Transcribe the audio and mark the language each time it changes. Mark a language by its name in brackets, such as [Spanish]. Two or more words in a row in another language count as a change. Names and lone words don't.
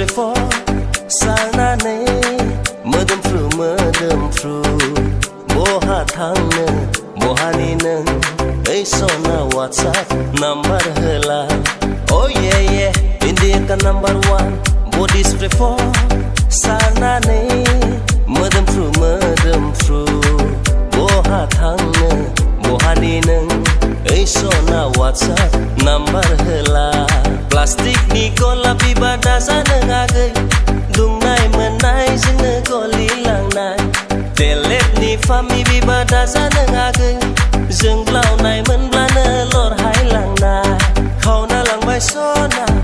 [Bodo] for sarnane मोदोमफ्रु मोदोमफ्रु बहा थांनो बहानि नों ओइ सना [English] WhatsApp number [Bodo] होला Oh [English] yeah yeah India ka number one body spray for sarnane [Bodo] मोदोमफ्रु मोदोमफ्रु बहा थांनो बहानि नों ओइ सना [English] WhatsApp number [Bodo] होला प्लास्टिकनि गलापि बादा जानो आगै दुंनाय मोननाय जोंनो गलिलांनाय टेलेटनि फामि बिबादा जानो आगै जोंब्लावनाय मोनब्लानो लरहायलांनाय खावना लांबाय सना